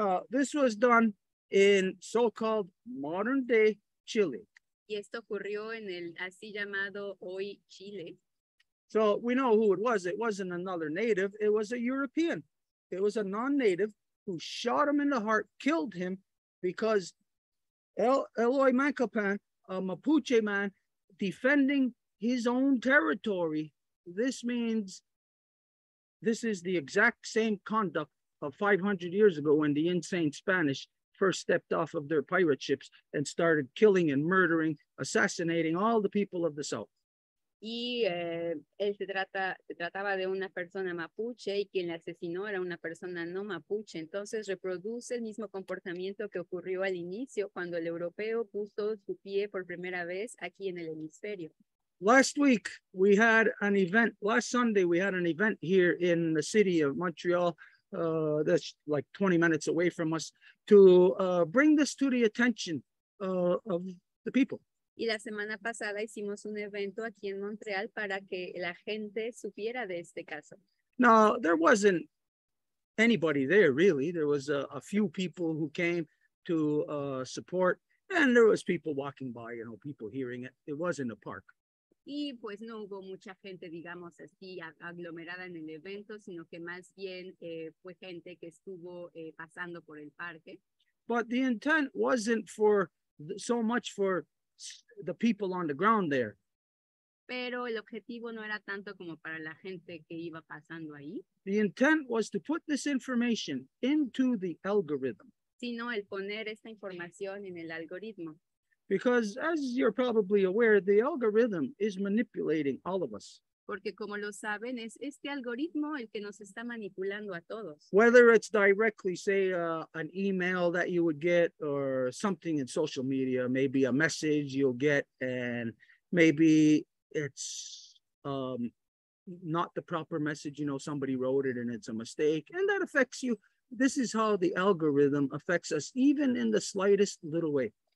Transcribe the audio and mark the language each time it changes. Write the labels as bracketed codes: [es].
[en] This was done in so-called modern day Chile. [es] Y esto ocurrió en el así llamado hoy Chile. [en] So we know who it was. It wasn't another native. It was a European. It was a non-native who shot him in the heart, killed him because Eloy Mancapan, a Mapuche man, defending his own territory. This means this is the exact same conduct of 500 years ago when the insane Spanish first stepped off of their pirate ships and started killing and murdering, assassinating all the people of the South. [es] Y él se trataba de una persona mapuche y quien la asesinó era una persona no mapuche. Entonces reproduce el mismo comportamiento que ocurrió al inicio cuando el europeo puso su pie por primera vez aquí en el hemisferio. [en] Last week, we had an event. Last Sunday, we had an event here in the city of Montreal, that's like 20 minutes away from us, to bring this to the attention of the people. [es] Y la semana pasada hicimos un evento aquí en Montreal para que la gente supiera de este caso. [en] Now, there wasn't anybody there, really. There was a few people who came to support, and there was people walking by, you know, people hearing it. It was in the park. [es] Y pues no hubo mucha gente, digamos así, aglomerada en el evento, sino que más bien fue gente que estuvo pasando por el parque. [en] But the intent wasn't for so much for the people on the ground there. [es] Pero el objetivo no era tanto como para la gente que iba pasando ahí. [en] The intent was to put this information into the algorithm. [es] Sino el poner esta información en el algoritmo. [en] Because as you're probably aware, the algorithm is manipulating all of us. [es] Porque como lo saben, es este algoritmo el que nos está manipulando a todos. [en] Whether it's directly, say, an email that you would get or something in social media, maybe a message you'll get, and maybe it's not the proper message, you know, somebody wrote it and it's a mistake, and that affects you. This is how the algorithm affects us, even in the slightest little way.